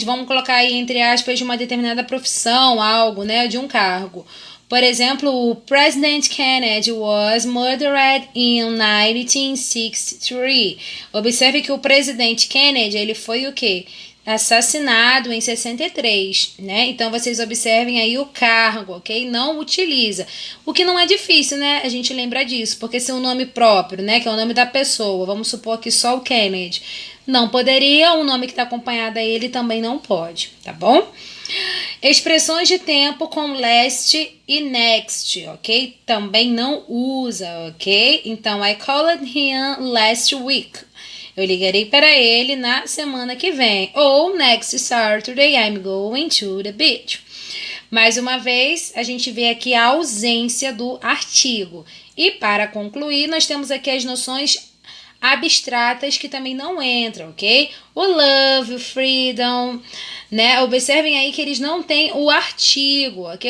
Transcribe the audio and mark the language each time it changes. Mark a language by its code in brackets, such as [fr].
[pt] Vamos colocar aí entre aspas de uma determinada profissão, algo, né? De um cargo. Por exemplo, o [en] President Kennedy was murdered in 1963. [pt] Observe que o presidente Kennedy, ele foi o quê? Assassinado em 63, né? Então, vocês observem aí o cargo, ok? Não utiliza. O que não é difícil, né? A gente lembra disso, porque se é um nome próprio, né? Que é o nome da pessoa, vamos supor que só o Kennedy não poderia, um nome que está acompanhado a ele também não pode, tá bom? Expressões de tempo com last e next, ok? Também não usa, ok? Então, [en] I called him last week. [pt] Eu ligarei para ele na semana que vem. Ou [en] next Saturday I'm going to the beach. [pt] Mais uma vez, a gente vê aqui a ausência do artigo. E para concluir, nós temos aqui as noções abstratas que também não entram, ok? O love, o freedom, né? Observem aí que eles não têm o artigo, ok?